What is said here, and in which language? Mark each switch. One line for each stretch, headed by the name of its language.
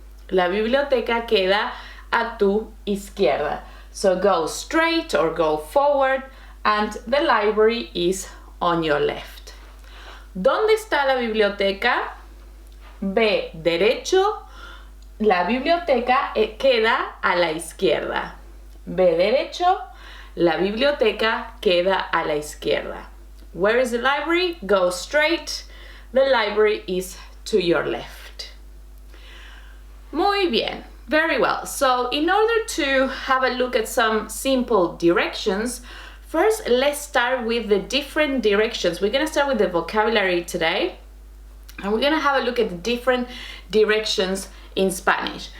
Spanish: La biblioteca queda a tu izquierda.
English: So go straight or go forward and the library is on your left.
Spanish: ¿Dónde está la biblioteca? Ve derecho, la biblioteca queda a la izquierda. Ve derecho, la biblioteca queda a la izquierda.
English: Where is the library? Go straight. The library is to your left.
Spanish: Muy bien.
English: Very well. So in order to have a look at some simple directions, first let's start with the different directions. We're going to start with the vocabulary today. And we're going to have a look at the different directions in Spanish.